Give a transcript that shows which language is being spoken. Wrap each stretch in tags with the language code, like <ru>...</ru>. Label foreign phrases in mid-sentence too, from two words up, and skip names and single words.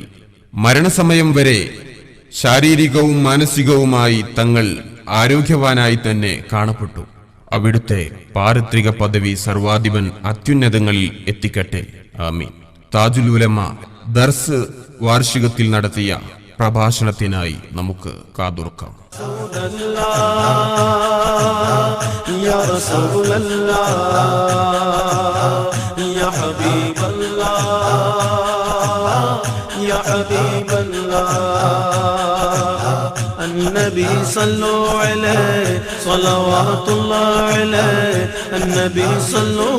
<ml>മരണസമയം വരെ ശാരീരികവും മാനസികവുമായി തങ്ങൾ ആരോഗ്യവാനായി തന്നെ കാണപ്പെട്ടു. അവിടുത്തെ പാരത്രിക പദവി സർവാധിപൻ അത്യുന്നതങ്ങളിൽ എത്തിക്കട്ടെ. ആമീൻ. താജുൽ ഉലമ ദർസ് വാർഷികത്തിൽ നടത്തിയ പ്രഭാഷണത്തിനായി നമുക്ക് കാതുറക്കാം.</ml> <ar>النبي صلوا عليه صلوات الله عليه النبي صلوا</ar>